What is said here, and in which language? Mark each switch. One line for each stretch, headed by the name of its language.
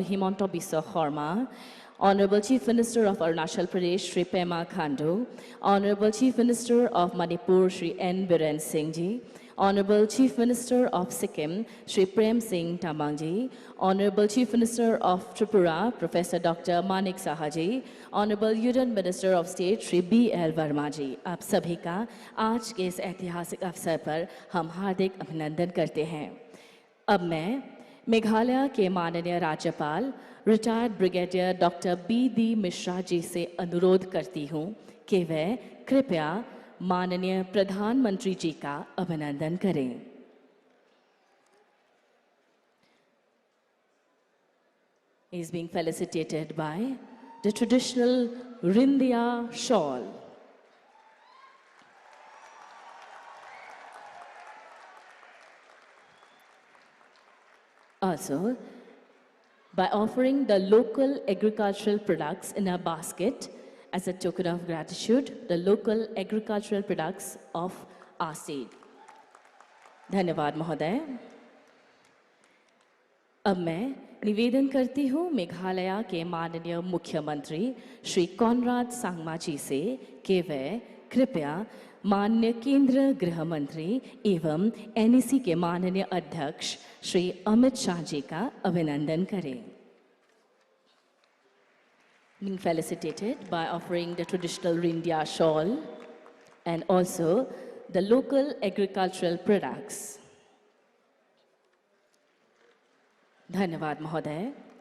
English: Himanta Biswa Sarma, Honorable Chief Minister of Arunachal Pradesh Shri Pema Khandu, Honorable Chief Minister of Manipur Shri N. Biren Singh ji, Honorable Chief Minister of Sikkim, Shri Prem Singh Tamang ji, Honorable Chief Minister of Tripura, Professor Dr. Manik Saha ji, Honorable Union Minister of State, Shri B.L.
Hindi: Verma ji, आप सभी का आज के इस ऐतिहासिक अवसर पर हम हार्दिक अभिनंदन करते हैं। अब मैं मेघालय के माननीय राज्यपाल, retired brigadier doctor B.D. Mishra ji से अनुरोध करती हूँ कि वह कृपया माननीय प्रधानमंत्री जी का अभिनंदन करें।
English: He is being felicitated by the traditional Rindia shawl. Also, by offering the local agricultural products in a basket as a token of gratitude, the local agricultural products of our state.
Hindi: धन्यवाद महोदय। अब मैं निवेदन करती हूँ मेघालय के माननीय मुख्यमंत्री श्री कॉनराड सांगमा जी से कि वे कृपया माननीय केंद्रीय गृह मंत्री एवं NEC के माननीय अध्यक्ष श्री अमित शाह जी का अभिनंदन करें।
English: Being felicitated by offering the traditional Rindia shawl and also the local agricultural products.
Hindi: Dhanyavad Mahoday.